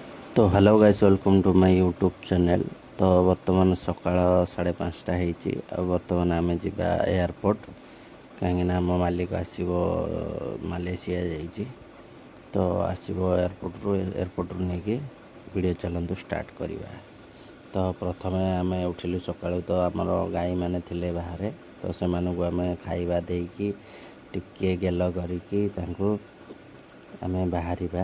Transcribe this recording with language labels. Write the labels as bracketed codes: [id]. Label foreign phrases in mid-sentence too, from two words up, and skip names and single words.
[en] तो hello guys, welcome to my YouTube channel. [or] ତ ବର୍ତ୍ତମାନ ସକାଳ 5:30 ହେଇଛି ଆଉ ବର୍ତ୍ତମାନ ଆମେ ଯିବା ଏୟାରपोର୍ଟ, କାହିଁକିନା ଆମ ମାଲିକ ଆସିବ ମାଲେସିଆ ଯାଇଛି। ତ ଆସିବ ଏୟାରପୋର୍ଟରୁ ନେଇକି ଭିଡ଼ିଓ ଚାଲନ୍ତୁ ଷ୍ଟାର୍ଟ କରିବା। ତ ପ୍ରଥମେ ଆମେ ଉଠିଲୁ ସକାଳୁ, ତ ଆମର ଗାଈମାନେ ଥିଲେ ବାହାରେ, ତ ସେମାନଙ୍କୁ ଆମେ ଖାଇବା ଦେଇକି ଟିକେ ଗେଲ କରିକି ତାଙ୍କୁ ଆମେ ବାହାରିବା।